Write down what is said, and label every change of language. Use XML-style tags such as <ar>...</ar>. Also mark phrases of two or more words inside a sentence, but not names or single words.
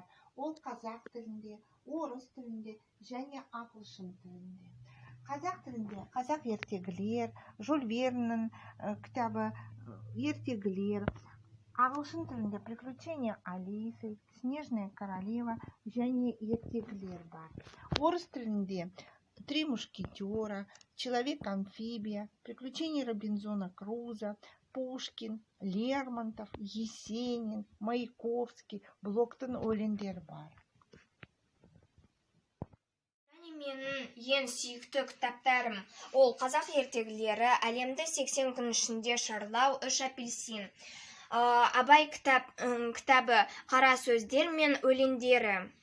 <kk>Ол қазақ тілінде, орыс тілінде және ағылшын тілінде. Қазақ тілінде қазақ ертегілер, Жюль Верннің кітабы ертегілер. Ағылшын тілінде «Приключения Алисы», «Снежная королева» және ертегілер бар. Орыс тілінде «Три мушкетера», «Человек-амфибия», «Приключения Робинзона Круза», Пушкин, Лермонтов, Есенин, Маяковский, Блоктың өлеңдері бар. Менің ең сүйікті кітаптарым ол қазақ ертегілері, әлемді 80 күн ішінде шарлау, 3 апельсин. Абай кітабы, қара сөздер мен өлеңдері.</kk>